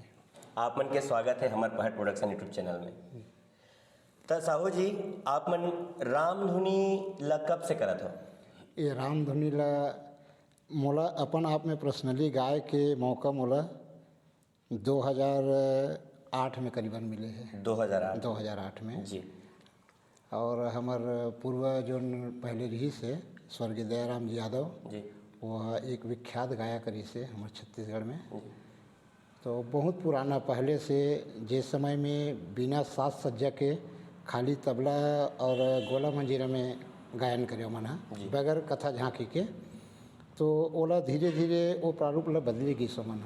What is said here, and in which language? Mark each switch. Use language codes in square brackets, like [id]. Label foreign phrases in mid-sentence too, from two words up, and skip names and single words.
[hne] आप मन के स्वागत है हमारे पहाड़ प्रोडक्शन यूट्यूब चैनल में। तो साहू जी आप मन रामधुनी ला कब से करत हो? ये रामधुनी ला मोला अपन आप में पर्सनली गाय के मौका मोला 2008 में करीबन मिले हैं। 2008 में जी। और हमार पूर्व जो पहले रही से स्वर्गीय दयाराम जी यादव जी, वह एक विख्यात गायक रही से हमारे छत्तीसगढ़ में। तो बहुत पुराना पहले से जिस समय में बिना साज सज्जा के खाली तबला और गोला मंजीरा में गायन करे मना बगैर कथा झांकी के, तो ओला धीरे धीरे वो प्रारूप ला बदली गई सो मन